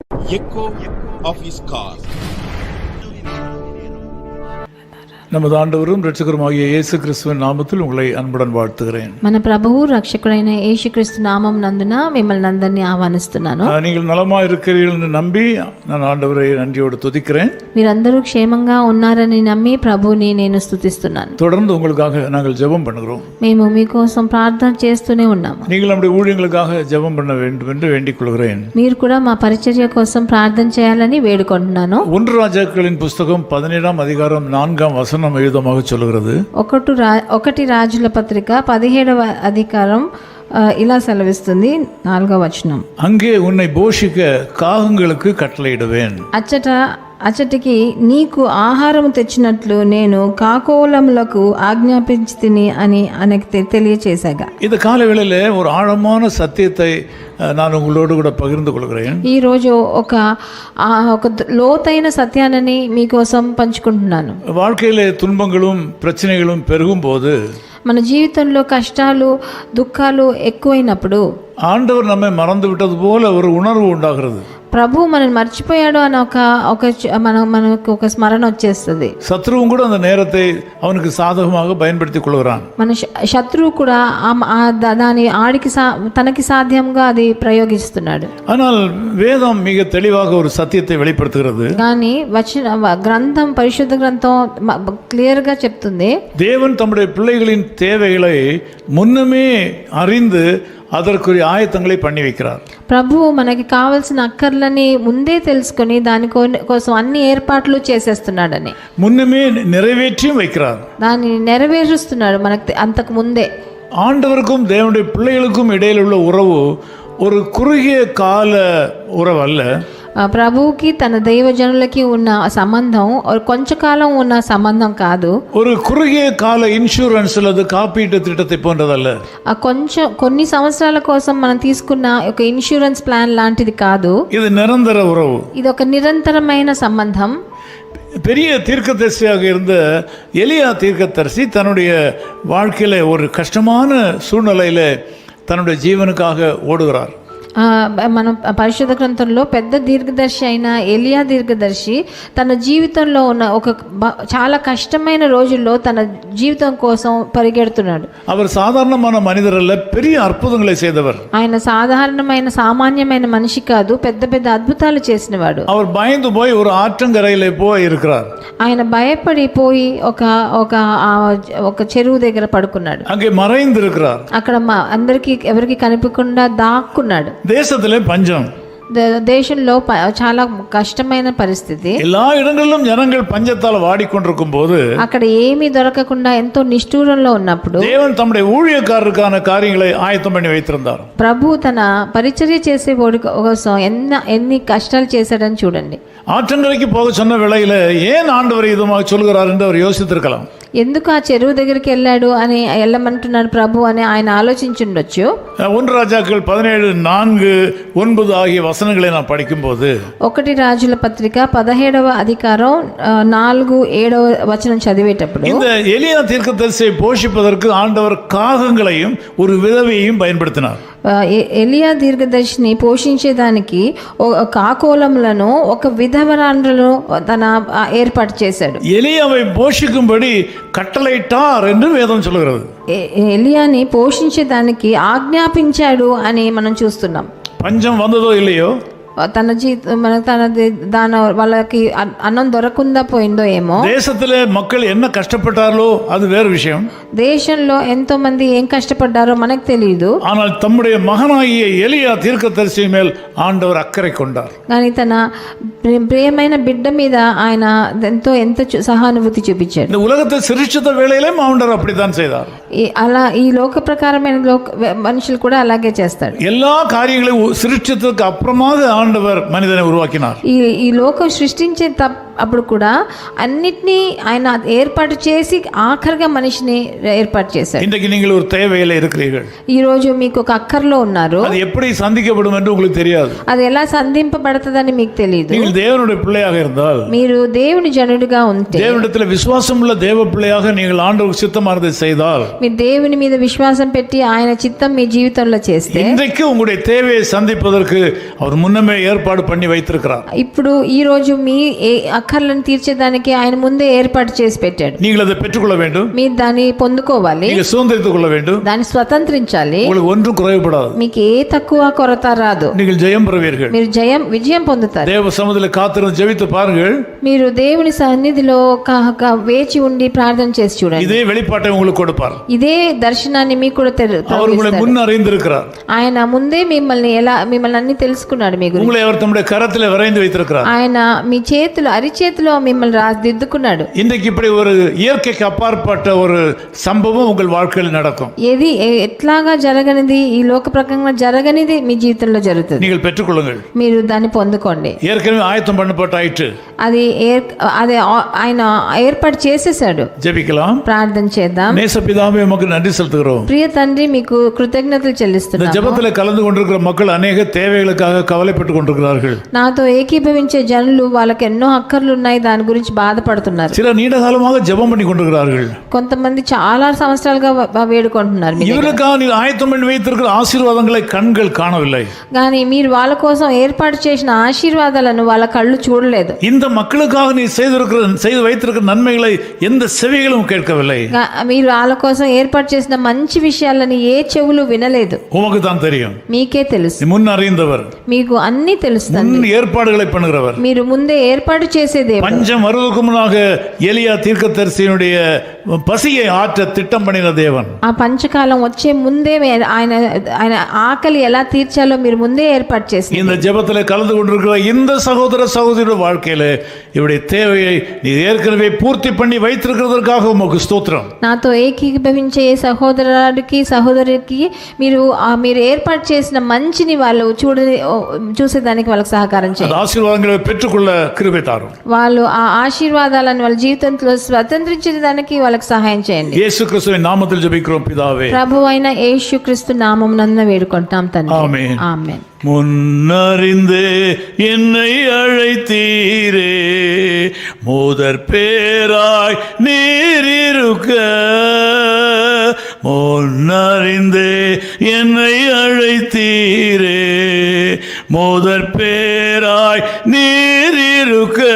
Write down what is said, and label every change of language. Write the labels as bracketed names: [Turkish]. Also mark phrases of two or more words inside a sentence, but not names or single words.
[English] echo of his call. [Tamil] நமது ஆண்டவரும் இரட்சகருமாகிய இயேசு கிறிஸ்துவின் நாமத்தில் உங்களை அன்புடன் வாழ்த்துகிறேன். [Telugu] మన ప్రభువు రక్షకుడైన యేసుక్రీస్తు నామం నందున మిమ్మల్ని అందరినీ ఆహ్వానిస్తున్నాను. [Tamil] நீங்கள் நலமாக இருக்கிறீர்கள் என்று நம்பி நான் ஆண்டவரை நன்றியோடு துதிக்கிறேன். [Telugu] మీరందరూ క్షేమంగా ఉన్నారని నమ్మి ప్రభువుని నేను స్తుతిస్తున్నాను. [Tamil] தொடர்ந்து உங்களுக்காக நாங்கள் ஜெபம் பண்ணுகிறோம். [Telugu] మేము మీకోసం ప్రార్థన చేస్తూనే ఉన్నాము. [Tamil] நீங்கள் நம்முடைய ஊழியங்களுக்காக ஜெபம் பண்ண வேண்டும் என்று வேண்டிக் கொள்கிறேன். [Telugu] మీరు కూడా మా పరిచర్య కోసం ప్రార్థన చేయాలని వేడుకుంటున్నాను. [Tamil] 1 ராஜாக்களின் புஸ்தகம் 17ஆம் அதிகாரம் 4ஆம் வசனம் எழுதமாக சொல்கிறது. [Telugu] 1 రాజుల పత్రిక 17వ అధికారం ఇలా సెలవిస్తుంది 4వ వచనం. [Tamil] அங்கே உன்னை போஷிக்க காகங்களுக்கு கட்டளையிடுவேன். [Telugu] అచ్చటికి నీకు ఆహారం తెచ్చినట్లు నేను కాకోలములకు ఆజ్ఞాపించితిని అని ఆయనకి తెలియచేశాగా. [Tamil] இந்த காலவேளையில் ஒரு ஆழமான சத்தியத்தை நான் உங்களோடு கூட பகிர்ந்து கொள்கிறேன். [Telugu] ఈరోజు ఒక లోతైన సత్యాన్ని మీకోసం పంచుకుంటున్నాను. [Tamil] வாழ்க்கையிலே துன்பங்களும் பிரச்சனைகளும் பெருகும் போது, [Telugu] మన జీవితంలో కష్టాలు దుఃఖాలు ఎక్కువైనప్పుడు [Tamil] ஆண்டவர் நம்மை மறந்து விட்டது போல ஒரு உணர்வு உண்டாகிறது. [Telugu] ప్రభు మనల్ని మర్చిపోయాడు అని మనకు ఒక స్మరణ వచ్చేస్తుంది. [Tamil] சத்ருவும் கூட அந்த நேரத்தை அவனுக்கு சாதகமாக பயன்படுத்திக் கொள்கிறான். [Telugu] మన శత్రువు కూడా దాని తనకి సాధ్యంగా అది ప్రయోగిస్తున్నాడు. [Tamil] ஆனால் வேதம் மிக தெளிவாக ஒரு சத்தியத்தை வெளிப்படுத்துகிறது. [Telugu] కానీ గ్రంథం పరిశుద్ధ గ్రంథం క్లియర్ గా చెప్తుంది, [Tamil] தேவன் தம்முடைய பிள்ளைகளின் தேவைகளை முன்னமே அறிந்து அதற்குரிய ஆயத்தங்களை பண்ணி வைக்கிறார். [Telugu] ప్రభువు మనకి కావాల్సిన అక్కర్లని ముందే తెలుసుకొని దాని కోసం అన్ని ఏర్పాట్లు చేసేస్తున్నాడని, [Tamil] முன்னமே நிறைவேற்றியும் வைக்கிறார். [Telugu] దాన్ని నెరవేరుస్తున్నాడు మనకి అంతకు ముందే. [Tamil] ஆண்டவருக்கும் தேவனுடைய பிள்ளைகளுக்கும் இடையில் உள்ள உறவு ஒரு குறுகிய கால உறவு அல்ல. [Telugu] ప్రభువుకి తన దైవజనులకి ఉన్న సంబంధం కొంచెంకాలం ఉన్న సంబంధం కాదు. [Tamil] ஒரு குறுகிய கால இன்சூரன்ஸ் அல்லது காப்பீட்டு திட்டத்தை போன்றதல்ல. [Telugu] కొన్ని సంవత్సరాల కోసం మనం తీసుకున్న ఒక [English] insurance plan [Telugu] లాంటిది కాదు. [Tamil] இது நிரந்தர உறவு. [Telugu] ఇది ఒక నిరంతరమైన సంబంధం. [Tamil] பெரிய தீர்க்கதரிசியாக இருந்த எலியா தீர்க்கதரிசி தன்னுடைய வாழ்க்கையில ஒரு கஷ்டமான சூழ்நிலையில தன்னுடைய ஜீவனுக்காக ஓடுகிறார். [Telugu] మనం పరిశుద్ధ గ్రంథంలో పెద్ద దీర్ఘదర్శి అయిన ఎలియా దీర్ఘదర్శి తన జీవితంలో ఉన్న ఒక చాలా కష్టమైన రోజుల్లో తన జీవితం కోసం పరిగెడుతున్నాడు. [Tamil] அவர் சாதாரணமான மனிதர் அல்ல, பெரிய அற்புதங்களை செய்தவர். [Telugu] ఆయన సాధారణమైన సామాన్యమైన మనిషి కాదు, పెద్ద పెద్ద అద్భుతాలు చేసినవాడు. [Tamil] அவர் பயந்து போய் ஒரு ஆற்றங்கரையிலே போய் இருக்கிறார். [Telugu] ఆయన భయపడిపోయి ఒక చెరువు దగ్గర పడుకున్నాడు. [Tamil] அங்கே மறைந்து இருக்கிறார். [Telugu] అక్కడ అందరికి ఎవరికి కనిపించకుండా దాక్కున్నాడు. [Tamil] தேசத்திலே பஞ்சம், [Telugu] దేశంలో చాలా కష్టమైన పరిస్థితి. [Tamil] எல்லா இடங்களிலும் ஜனங்கள் பஞ்சத்தால் வாடிக்கொண்டிருக்கும் போது, [Telugu] అక్కడ ఏమీ దొరకకుండా ఎంతో నిష్ఠూరంలో ఉన్నప్పుడు [Tamil] தேவன் தம்முடைய ஊழியக்காரருக்கான காரியங்களை ஆயத்தம் பண்ணி வைத்திருந்தார். [Telugu] ప్రభు తన పరిచర్య చేసే వాడి కోసం ఎన్ని కష్టాలు చేశాడని చూడండి. [Tamil] ஆற்றங்கரைக்கு போக சொன்ன வேளையில ஏன் ஆண்டவர் இதுமாக சொல்கிறார் என்று அவர் யோசித்திருக்கலாம். [Telugu] ఎందుకు ఆ చెరువు దగ్గరికి వెళ్ళాడు అని వెళ్ళమంటున్నాడు ప్రభు అని ఆయన ఆలోచించుండొచ్చు. [Tamil] 1 ராஜாக்கள் 17:4-9 ஆகிய வசனங்களை நான் படிக்கும்போது, [Telugu] 1 రాజుల పత్రిక 17వ అధికారం 4-7 వచనం చదివేటప్పుడు, [Tamil] இந்த எலியா தீர்க்கதரிசியை போஷிப்பதற்கு ஆண்டவர் காகங்களையும் ஒரு விதவையையும் பயன்படுத்தினார். [Telugu] ఎలియా దీర్ఘదర్శిని పోషించేదానికి కాకోలములను ఒక విధవరాండ్రను తన ఏర్పాటు చేశాడు. [Tamil] எலியாவை போஷிக்கும்படி கட்டளையிட்டார் என்று வேதம் சொல்கிறது. [Telugu] ఎలియాని పోషించేదానికి ఆజ్ఞాపించాడు అని మనం చూస్తున్నాం. [Tamil] பஞ்சம் வந்ததோ இல்லையோ, [Telugu] వాళ్ళకి అన్నం దొరకకుండా పోయిందో ఏమో, [Tamil] தேசத்திலே மக்கள் என்ன கஷ்டப்பட்டாரோ அது வேறு விஷயம். [Telugu] దేశంలో ఎంతో మంది ఏం కష్టపడ్డారో మనకు తెలియదు. [Tamil] ஆனால் தம்முடைய மகனாகிய எலியா தீர்க்கதரிசி மேல் ஆண்டவர் அக்கறை கொண்டார். [Telugu] కానీ తన ప్రియమైన బిడ్డ మీద ఆయన ఎంత సహానుభూతి చూపించాడు. [Tamil] இந்த உலகத்தை சிருஷ்டித்த வேளையிலே ஆண்டவர் அப்படித்தான் செய்தார். [Telugu] అలా ఈ లోక ప్రకారమైన మనుషులు కూడా అలాగే చేస్తాడు. [Tamil] எல்லா காரியங்களையும் சிருஷ்டித்ததுக்கு அப்புறமாக ஆண்டவர் மனிதனை உருவாக்கினார். [Telugu] ఈ లోకం సృష్టించే అప్పుడు కూడా అన్నిటినీ ఆయన ఏర్పాటు చేసి ఆఖరిగా మనిషిని ఏర్పాటు చేశాడు. [Tamil] இன்றைக்கு நீங்கள் ஒரு தேவையில இருக்கிறீர்கள். [Telugu] ఈ రోజు మీకు ఒక అక్కర్లో ఉన్నారు. [Tamil] அது எப்படி சந்திக்கப்படும் என்று உங்களுக்கு தெரியாது. [Telugu] అది ఎలా సంధింపబడతదని మీకు తెలియదు. [Tamil] நீங்கள் தேவனுடைய பிள்ளையாக இருந்தால், [Telugu] మీరు దేవుని జనుడిగా ఉంటే, [Tamil] தேவனிடத்தில் விசுவாசமுள்ள தேவ பிள்ளையாக நீங்கள் ஆண்டவருக்கு சித்தமானதை செய்தால், [Telugu] మీరు దేవుని మీద విశ్వాసం పెట్టి ఆయన చిత్తం మీ జీవితంలో చేస్తే, [Tamil] இன்றைக்கு உங்களுடைய தேவையை சந்திப்பதற்கு அவர் முன்னமே ஏற்பாடு பண்ணி வைத்திருக்கிறார். [Telugu] ఇప్పుడు ఈ రోజు మీ అక్కర్లను తీర్చేదానికి ఆయన ముందే ఏర్పాటు చేసి పెట్టాడు. [Tamil] நீங்கள் அதை பெற்றுக்கொள்ள வேண்டும். [Telugu] మీరు దాన్ని పొందుకోవాలి, [Tamil] நீங்கள் சுதந்திரித்துக் கொள்ள வேண்டும். [Telugu] దాన్ని స్వతంత్రించాలి. [Tamil] உங்களுக்கு ஒன்றும் குறைவுபடாது. [Telugu] మీకు ఏ తక్కువ కొరత రాదు. [Tamil] நீங்கள் ஜெயம் பெறுவீர்கள். [Telugu] మీరు విజయం పొందుతారు. [Tamil] தேவ சமூகத்தில் காத்திருந்து ஜெபித்து பாருங்கள். [Telugu] మీరు దేవుని సన్నిధిలో వేచి ఉండి ప్రార్థన చేసి చూడండి. [Tamil] இதே வெளிப்பாட்டை உங்களுக்கு கொடுப்பார். [Telugu] ఇదే దర్శనాన్ని మీకు కూడా [Tamil] அவர் உங்களை முன் அறிந்திருக்கிறார். [Telugu] ఆయన ముందే మిమ్మల్ని అన్ని తెలుసుకున్నాడు. మీ గురించి [Tamil] உங்களை அவர் தம்முடைய கரத்திலே வரைந்து வைத்திருக்கிறார். [Telugu] ఆయన మీ చేతిలో అరిచేతిలో మిమ్మల్ని దిద్దుకున్నాడు. [Tamil] இன்றைக்கு இப்படி ஒரு இயற்கைக்கு அப்பாற்பட்ட ஒரு சம்பவம் உங்கள் வாழ்க்கையில் நடக்கும். [Telugu] ఏది ఎట్లాగా జరగనిది, ఈ లోక ప్రకారంగా జరగనిది మీ జీవితంలో జరుగుతుంది. [Tamil] நீங்கள் பெற்றுக்கொள்ளுங்கள். [Telugu] మీరు దాన్ని పొందుకోండి. [Tamil] ஏற்கனவே ஆயத்தம் பண்ணப்பட்டாயிற்று. [Telugu] అది ఆయన ఏర్పాటు చేసేసాడు. [Tamil] ஜெபிக்கலாம். [Telugu] ప్రార్థన చేద్దాం. [Tamil] நேசபிதாவே உமக்கு நன்றி செலுத்துகிறோம். [Telugu] ప్రియ తండ్రి, మీకు కృతజ్ఞతలు [Tamil] இந்த [Telugu] చెల్లిస్తున్నాను. [Tamil] ஜெபத்தில் கலந்து கொண்டிருக்கிற மக்கள் அநேக தேவைகளுக்காக கவலைப்பட்டு கொண்டிருக்கிறார்கள். [Telugu] నాతో ఏకీభవించే జనులు వాళ్ళకి ఎన్నో అక్కర్లు ఉన్నాయి, దాని గురించి బాధపడుతున్నారు. [Tamil] சில நீண்ட காலமாக ஜெபம் பண்ணி கொண்டிருக்கிறார்கள். [Telugu] కొంతమంది చాలా సంవత్సరాలుగా వేడుకుంటున్నారు. [Tamil] இவர்களுக்காக நீ ஆயத்தம் பண்ணி வைத்திருக்கிற ஆசீர்வாதங்களை கண்கள் காணவில்லை. [Telugu] కానీ మీరు వాళ్ళ కోసం ఏర్పాటు చేసిన ఆశీర్వాదాలను వాళ్ళ కళ్ళు చూడలేదు. [Tamil] இந்த மக்களுக்காக நீ செய்து வைத்திருக்கிற நன்மைகளை எந்த செவிகளும் கேட்கவில்லை. [Telugu] మీరు వాళ్ళ కోసం ఏర్పాటు చేసిన మంచి విషయాలని ఏ చెవులు వినలేదు. [Tamil] உமக்கு தான் தெரியும். [Telugu] మీకే తెలుసు. [Tamil] நீ முன் அறிந்தவர், [Telugu] మీకు అన్ని తెలుస్తుంది. [Tamil] முன் ஏற்பாடுகளை பண்ணுகிறவர். [Telugu] మీరు ముందే ఏర్పాటు చేసేదే. [Tamil] பஞ்சம் வருவதற்கு முன்னாக எலியா தீர்க்கதரிசியினுடைய பசியை ஆற்ற திட்டம் பண்ணின தேவன். [Telugu] ఆ పంచకాలం వచ్చే ముందే ఆయన ఆకలి ఎలా తీర్చాలో మీరు ముందే ఏర్పాటు చేసి, [Tamil] இந்த ஜெபத்தில் கலந்து கொண்டிருக்கிற இந்த சகோதர சகோதரியோட வாழ்க்கையில இவருடைய தேவையை நீ ஏற்கனவே பூர்த்தி பண்ணி வைத்திருக்கிறதற்காக உமக்கு ஸ்தோத்திரம். [Telugu] నాతో ఏకీభవించే సహోదరికి మీరు ఏర్పాటు చేసిన మంచిని వాళ్ళు చూసేదానికి వాళ్ళకి సహకారం చేయండి. [Tamil] ఆశీర్వాదங்களை பெற்றுக்கொள்ள கிருபை தாரும். [Telugu] వాళ్ళు ఆ ఆశీర్వాదాలను వాళ్ళ జీవితంలో స్వతంత్రించడానికి వాళ్ళకి సహాయం చేయండి. [Tamil] యేసు క్రీస్తువిன் நாமத்தில் ஜெபிக்கிறோம் பிதாவே. [Telugu] ప్రభువైన యేసుక్రీస్తు నామమునందు వేడుకుంటాం తండ్రి. [Tamil] ஆமென். [Telugu] ఆమేన్. [Tamil] முன்னறிந்தே என்னை அழைத்தீரே, முதற் பேராய் நீரிருக்க. முன்னறிந்தே என்னை அழைத்தீரே, முதற் பேராய் நீரிருக்க.